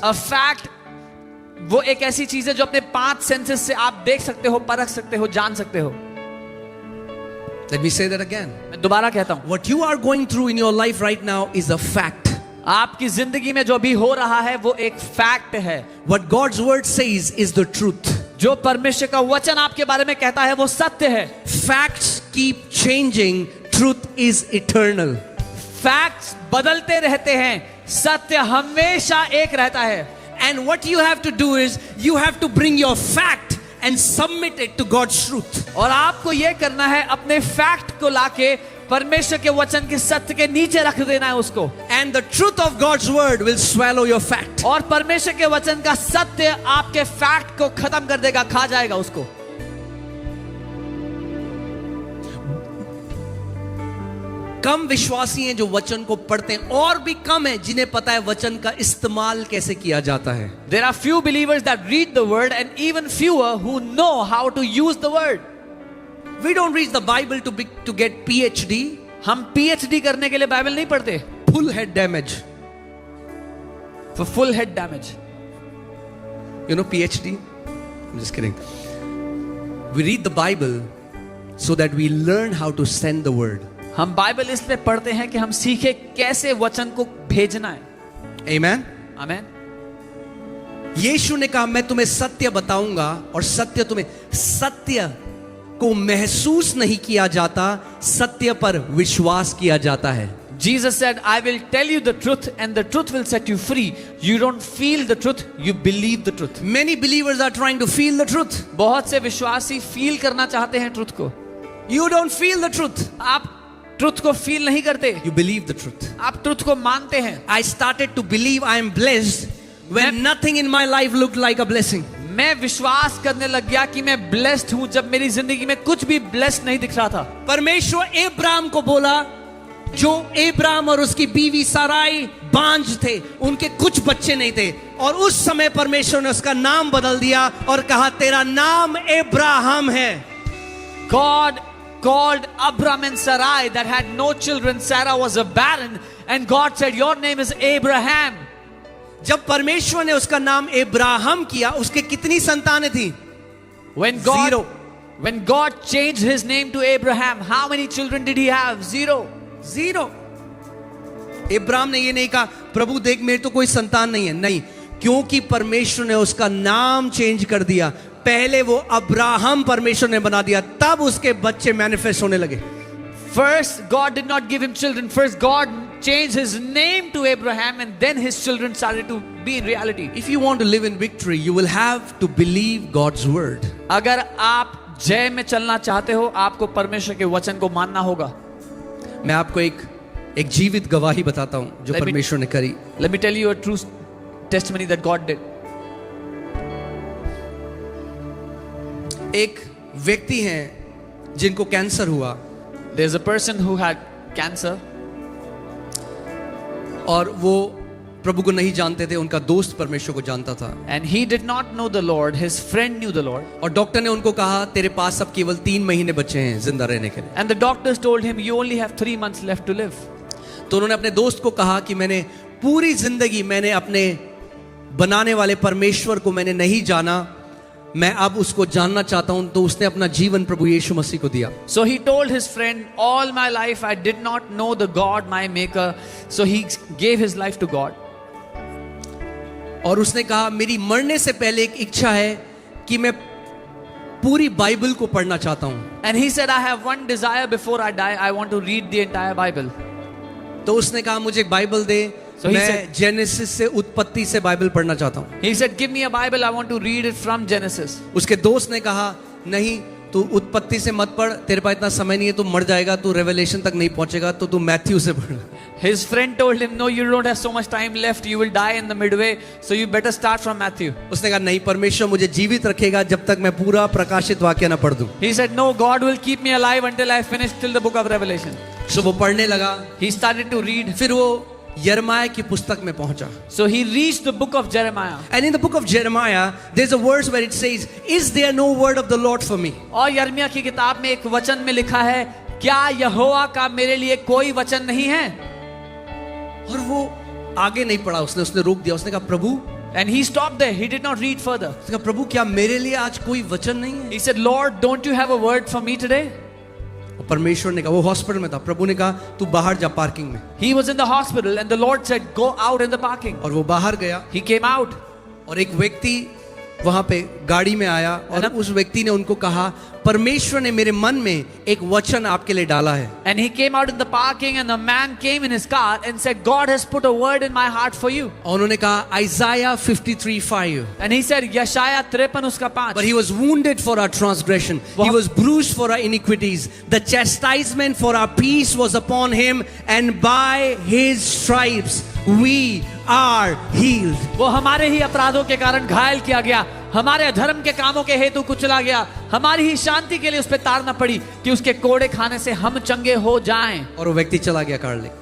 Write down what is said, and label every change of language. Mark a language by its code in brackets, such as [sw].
[en] A fact [hi] वो एक ऐसी चीज है जो अपने 5 सेंसेस से आप देख सकते हो, परख सकते हो, जान सकते हो। [en] Let me say that again. [hi] मैं दोबारा कहता हूं, [en] What you are going through in your life right now is a fact. [hi] आपकी जिंदगी में जो भी हो रहा है वो एक फैक्ट है। [en] What God's word says is the truth. [hi] जो परमेश्वर का वचन आपके बारे में कहता है वो सत्य है। [en] Facts keep changing. Truth is eternal. [hi] Facts बदलते रहते हैं, सत्य हमेशा एक रहता है। [en] And what you have to do is you have to bring your fact and submit it to God's truth. [hi] और आपको यह करना है अपने फैक्ट को लाके परमेश्वर के वचन के सत्य के नीचे रख देना है उसको। [en] And the truth of God's word will swallow your fact. [hi] और परमेश्वर के वचन का सत्य आपके फैक्ट को खत्म कर देगा, खा जाएगा उसको। कम विश्वासी हैं जो वचन को पढ़ते हैं, और भी कम है जिन्हें पता है वचन का इस्तेमाल कैसे किया जाता है। [en] There are few believers that read the word and even fewer who know how to use the word. We don't read the Bible to get PhD. [hi] हम PhD करने के लिए बाइबल नहीं पढ़ते। [en] Full head damage. For full head damage. You know PhD? I'm just kidding. We read the Bible so that we learn how to send the word. [hi] हम Bible इसलिए पढ़ते हैं कि हम सीखे कैसे वचन को भेजना है। [en] Amen. [hi] आमेन। यीशु ने कहा मैं तुम्हें सत्य बताऊंगा और सत्य तुम्हें, सत्य को महसूस नहीं किया जाता, सत्य पर विश्वास किया जाता है। [en] Jesus said, I will tell you the truth and the truth will set you free. You don't feel the truth, you believe the truth. Many believers are trying to feel the truth. [hi] बहुत से विश्वासी feel करना चाहते हैं truth को। [en] You don't feel the truth. [hi] आप truth को feel नहीं करते, [en] You believe the truth. [hi] आप ट्रुथ को मानते हैं. [en] I started to believe I am blessed when nothing in my life looked like a blessing. [hi] मैं विश्वास करने लग गया कि मैं ब्लेस्ड हूं जब मेरी जिंदगी में कुछ भी ब्लेस्ड नहीं दिख रहा था. परमेश्वर एब्राम को बोला, जो एब्राम और उसकी बीवी साराई बांझ थे, उनके कुछ बच्चे नहीं थे, और उस समय परमेश्वर ने उसका नाम बदल दिया और कहा तेरा नाम एब्राहम है. [en] God called Abram and Sarai that had no children. Sarah was a barren, and God said, "Your name is Abraham." [hi] जब परमेश्वर ने उसका नाम एब्राहम किया, उसके कितनी संतानें थी? [en] When God, Zero. when God changed his name to Abraham, how many children did he have? Zero. [hi] Zero. Ibrahim ने ये नहीं कहा प्रभु देख मेरे तो कोई संतान नहीं है, नहीं, क्योंकि परमेश्वर ने उसका नाम चेंज कर दिया. पहले वो अब्राहम परमेश्वर ने बना दिया, तब उसके बच्चे मैनिफेस्ट होने लगे. [en] First, God did not give him children. First, God changed his name to Abraham, and then his children started to be in reality. If you want to live in victory, you will have to believe God's word. [hi] अगर आप जय में चलना चाहते हो, आपको परमेश्वर के वचन को मानना होगा. मैं आपको एक जीवित गवाही बताता हूं जो [en] Let me- [hi] परमेश्वर ने करी. [en] Let me tell you a true testimony that God did. [hi] एक व्यक्ति हैं जिनको कैंसर हुआ, [en] There's a person who had cancer, [hi] और वो प्रभु को नहीं जानते थे, उनका दोस्त परमेश्वर को जानता था. [en] and he did not know the Lord. His friend knew the Lord. [hi] और डॉक्टर ने उनको कहा तेरे पास अब केवल 3 महीने बचे हैं जिंदा रहने के लिए. [en] And the doctors told him, "You only have 3 months left to live." [hi] तो उन्होंने अपने दोस्त को कहा कि मैंने पूरी जिंदगी मैंने अपने बनाने वाले परमेश्वर को मैंने नहीं जाना, मैं अब उसको जानना चाहता हूं. तो उसने अपना जीवन प्रभु यीशु मसीह को दिया. [en] So he told his friend, "All my life I did not know the God, my maker." So he gave his life to God. [hi] और उसने कहा मेरी मरने से पहले एक इच्छा है कि मैं पूरी बाइबल को पढ़ना चाहता हूं. [en] And he said, "I have one desire before I die. I want to read the entire Bible." [hi] तो उसने कहा मुझे एक बाइबल दे, [en] So he [hi] मैं [en] said- [hi] जेनेसिस से उत्पत्ति से बाइबल पढ़ना चाहता हूं. [en] He said, "Give me a Bible. I want to read it from Genesis." [hi] उसके दोस्त ने कहा नहीं, तू उत्पत्ति से मत पढ़, तेरे पास इतना समय नहीं है, तू मर जाएगा, तू रेवलेशन तक नहीं पहुंचेगा, तो तू मैथ्यू से पढ़. [en] His friend told him, "No, you don't have so much time left. You will die in the midway. So you better start from Matthew." [hi] उसने कहा नहीं, परमेश्वर मुझे जीवित रखेगा जब तक मैं पूरा प्रकाशित वाक्य ना पढ़ दूं. [en] He said, "No, God will keep me alive until I finish till the book of Revelation." [hi] सो वो पढ़ने लगा. [en] He started to read. [hi] फिर वो यिर्मयाह की पुस्तक में पहुंचा. [en] So he reached the book of Jeremiah. And in the book of Jeremiah, there's a verse where it says, "Is there no word of the Lord for me?" [hi] और यिर्मयाह की किताब में एक वचन में लिखा है, क्या यहोवा का मेरे लिए कोई वचन नहीं है? और वो आगे नहीं पढ़ा, उसने रोक दिया. उसने कहा प्रभु, [en] And he stopped there. He did not read further. [hi] उसने कहा प्रभु क्या मेरे लिए आज कोई वचन नहीं है? [en] He said, "Lord, don't you have a word for me today?" [hi] और परमेश्वर ने कहा, वो हॉस्पिटल में था, प्रभु ने कहा तू बाहर जा पार्किंग में. [en] He was in the hospital and the Lord said, "Go out in the parking." [hi] और वो बाहर गया, [en] He came out. [hi] और एक व्यक्ति वहां पे गाड़ी में आया, और उस व्यक्ति ने उनको कहा परमेश्वर ने मेरे मन में एक वचन आपके लिए डाला है. [en] And he came out in the parking and the man came in his car and said, "God has put a word in my heart for you." [hi] और उन्होंने कहा Isaiah 53:5. [en] And he said, [hi] यशायाह 53 उसका 5. [en] But he was wounded for our transgression, he was bruised for our iniquities, the chastisement for our peace was upon him, and by his stripes we are healed. [hi] वो हमारे ही अपराधों के कारण घायल किया गया, हमारे अधर्म के कामों के हेतु कुचला गया, हमारी ही शांति के लिए उस पे ताड़ना पड़ी कि उसके कोड़े खाने से हम चंगे हो जाएं. और वो व्यक्ति चला गया कार ले.